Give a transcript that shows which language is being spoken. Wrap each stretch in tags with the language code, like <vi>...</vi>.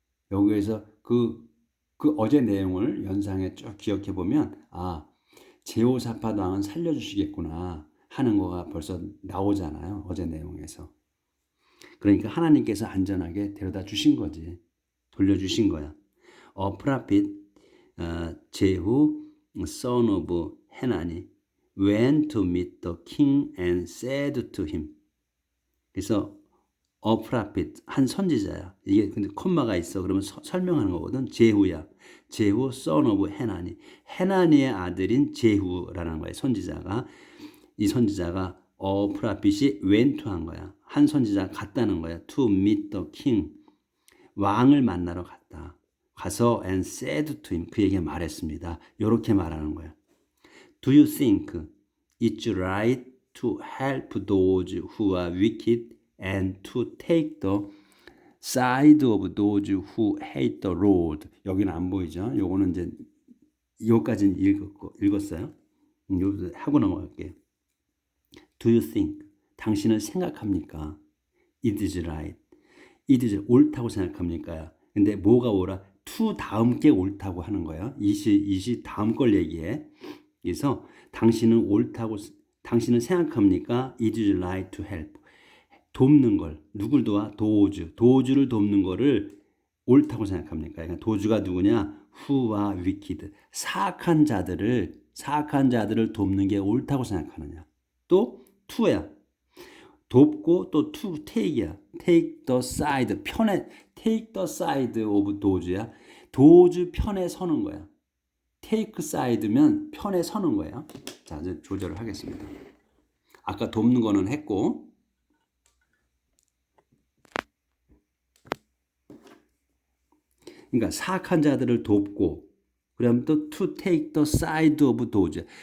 <ko>여기에서 그 어제 내용을 연상해 쭉 기억해 보면 제호사밧 왕은 살려주시겠구나 하는 거가 벌써 나오잖아요. 어제 내용에서. 그러니까 하나님께서 안전하게 데려다 주신 거지. 돌려주신 거야.</ko> <en>A prophet 제후 son of 해나니 went to meet the king and said to him.</en> <ko>그래서</ko> <en>a prophet</en> <ko>한 선지자야. 이게 근데 콤마가 있어. 그러면 설명하는 거거든. 제후야. 제후</ko> <en>son of</en> <ko>해나니. 해나니의 아들인 제후라는 거예요. 선지자가 이 선지자가 프라핏이 went 한 거야. 한 선지자가 갔다는 거야.</ko> <en>to meet the king.</en> <ko>왕을 만나러 갔다. 가서</ko> <en>and said to him.</en> <ko>그에게 말했습니다. 이렇게 말하는 거야.</ko> <en>Do you think it's right to help those who are wicked and to take the side of those who hate the Lord?</en> <ko>여기는 안 보이죠? 요거는 이제 여기까지는 읽었어요. 여기서 하고 넘어갈게요.</ko> <en>Do you think?</en> <ko>당신은 생각합니까?</ko> <en>It is right. It is</en> <ko>옳다고 생각합니까? 근데 뭐가 옳아? to 다음 게 옳다고 하는 거예요. 이시 다음 걸 얘기해. 그래서 당신은 옳다고 당신은 생각합니까?</ko> <en>It is right to help.</en> <ko>돕는 걸 누굴 도와? 도주를 돕는 거를 옳다고 생각합니까? 그러니까 도주가 누구냐?</ko> <en>Who are wicked.</en> <ko>사악한 자들을 돕는 게 옳다고 생각하느냐? 또 to야. 돕고 또</ko> <en>to take</en> <ko>이야.</ko> <en>take the side. take the side of do주야.</en> <ko>도주 편에 서는 거야.</ko> <en>take side</en> <ko>면 편에 서는 거예요. 자, 이제 조절을 하겠습니다. 아까 돕는 거는 했고, 그러니까 사악한 자들을 돕고, 그러면 또</ko> <en>to take the side of</en> <ko>도주.</ko>